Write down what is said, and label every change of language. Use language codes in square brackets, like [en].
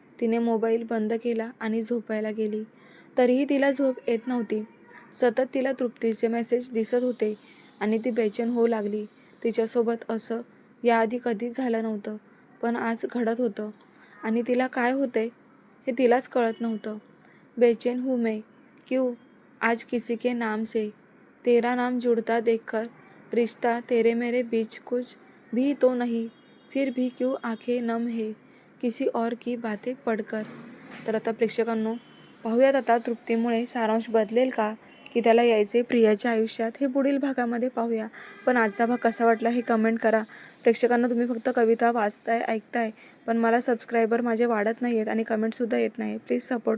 [mr] तिने मोबाईल बंद केला आणि झोपायला गेली. तरीही तिला झोप येत नव्हती. सतत तिला तृप्तीचे मेसेज दिसत होते आणि ती बेचैन होऊ लागली. तिच्यासोबत असं याआधी कधीच झालं नव्हतं, पण आज घडत होतं आणि तिला काय होतंय हे तिलाच कळत नव्हतं. [hi] बेचैन हूँ मैं, क्यों आज किसी के नाम से तेरा नाम जुड़ता देखकर रिश्ता तेरे मेरे बीच कुछ भी तो नहीं, फिर भी क्यों आंखें नम है किसी और की बातें पढ़कर. [mr] तर आता प्रेक्षकांनो, पाहूयात आता तृप्तीमुळे सारांश बदलेल का, की त्याला यायचे प्रियाच्या आयुष्यात, हे पुढील भागामध्ये पाहूया. पण आजचा भाग कसा वाटला हे कमेंट करा. प्रेक्षकांना तुम्ही फक्त कविता वाचताय, ऐकताय, पण मला सबस्क्रायबर माझे वाढत नाही आहेत आणि कमेंटसुद्धा येत नाही. Please support